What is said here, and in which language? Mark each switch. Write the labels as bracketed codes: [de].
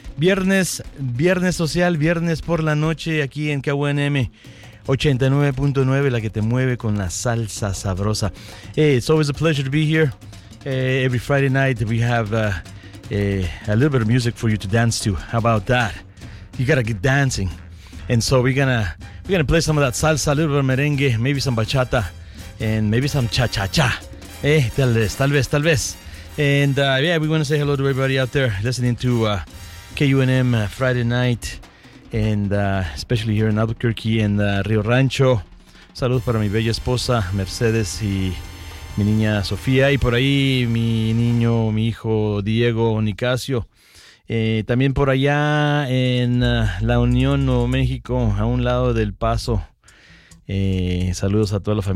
[es] Viernes social, viernes por la noche aquí en KUNM 89.9, la que te mueve con la salsa sabrosa. [en] Hey, it's always a pleasure to be here. Every Friday night we have a little bit of music for you to dance to. How about that? You gotta get dancing. And so we're gonna play some of that salsa, a little bit of merengue, maybe some bachata, and maybe some cha-cha-cha. [es] Tal vez. [en] And yeah, we want to say hello to everybody out there listening to KUNM Friday night, and especially here in Albuquerque and Rio Rancho. [es] Salud para mi bella esposa Mercedes y mi niña Sofía, y por ahí mi niño, mi hijo Diego Nicasio. También por allá en La Unión, Nuevo México, a un lado del Paso. Saludos a toda la familia.